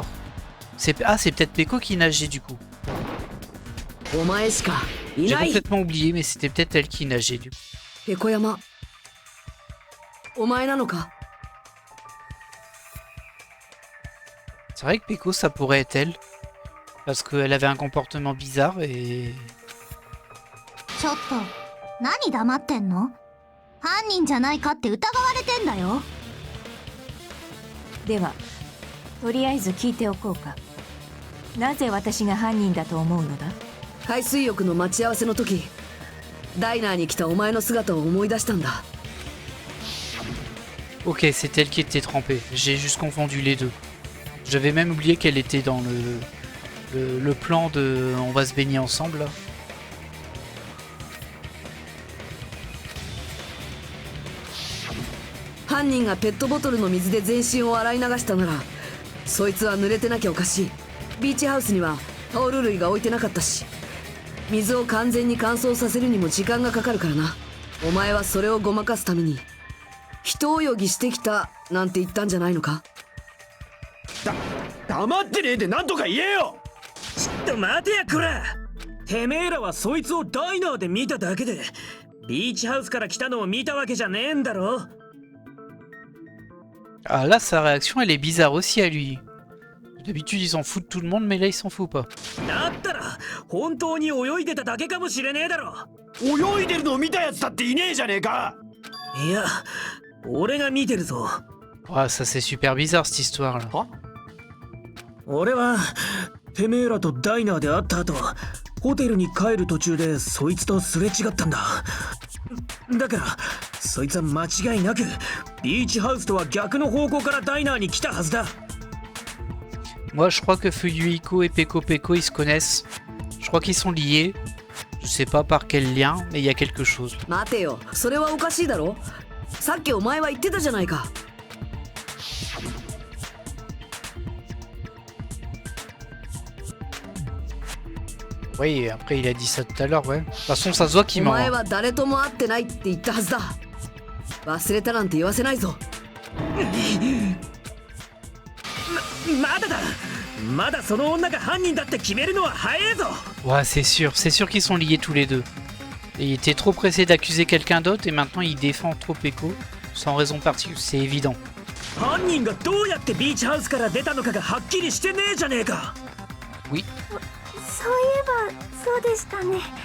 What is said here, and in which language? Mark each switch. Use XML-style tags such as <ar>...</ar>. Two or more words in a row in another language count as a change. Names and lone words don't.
<fr>Ah c'est peut-être Peko qui nageait du coup. J'ai complètement oublié, mais c'était peut-être elle qui nageait du coup.</fr> <ja>Pekoyama. お前なのか?</ja> <fr>C'est vrai que Peko ça pourrait être elle. Parce qu'elle avait un comportement bizarre et...</fr> <ja>ちょっと何黙ってんの？犯人じゃないかって疑われてんだよ。ではとりあえず聞いておこうか。なぜ私が犯人だと思うのだ？海水浴の待ち合わせの時、ダイナーに来たお前の姿を思い出したんだ。</ja> <fr>Ok, c'est elle qui était trempée. J'ai juste confondu les deux. J'avais même oublié qu'elle était dans le plan de... On va se baigner ensemble là.</fr> <ja>Hannin がペットボトルの水で全身を洗い流したなら、そいつは濡れてなきゃおかしい。ビーチハウスにはタオル類が置いてなかったし、水を完全に乾燥させるにも時間がかかるからな。お前はそれをごまかすために人泳ぎしてきたなんて言ったんじゃないのか？黙ってねえで何とか言えよ。ちょっと待てやこら。てめえらはそいつをダイナーで見ただけでビーチハウスから来たのを見たわけじゃねえんだろ。</ja> <fr>Ah là, sa réaction, elle est bizarre aussi à lui. D'habitude, ils s'en foutent de tout le monde, mais là, il s'en fout pas.</fr> <ja>だったら本当に泳いでただけかもしれねえだろ。泳いでるのを見たやつだっていねえじゃねえか。いや俺が見てるぞ。</ja> <fr>Ah, ça c'est super bizarre cette histoire là.</fr> <ja>俺はてめえらとダイナーで会った後ホテルに帰る途中でそいつとすれ違ったんだ。だからそいつは間違いなくビーチハウスとは逆の方向からダイナーに来たはずだ。</ja> <fr>Moi, je crois que Fuyuhiko et Peko Peko, ils se connaissent. Je crois qu'ils sont liés. Je sais pas par quel lien, mais il y a quelque chose.</fr> <ja>待てよ、それはおかしいだろ。さっきお前は言ってたじゃないか。</ja> <fr>Oui, après, il a dit ça tout à l'heure, ouais. De toute façon, ça se voit</fr> <ja>お</ja> <fr>qu'il ment.</fr> <ja>前</ja> <fr>hein.</fr> <ja>は誰とも会ってないって言ったはずだ。忘れたなんて言わせないぞ。まだだ。まだその女が犯人だって決めるのは早えぞ。</ja> <fr>Ouais, c'est sûr qu'ils sont liés tous les deux. Et il était trop pressé d'accuser quelqu'un d'autre et maintenant il défend trop Peko sans raison particulière, c'est évident.</fr> <ja>犯人がどうやってビーチハウスから出たのかがはっきりしてねえじゃねえか。</ja> <fr>Oui.</fr> <ja>そういえばそうでしたね。</ja>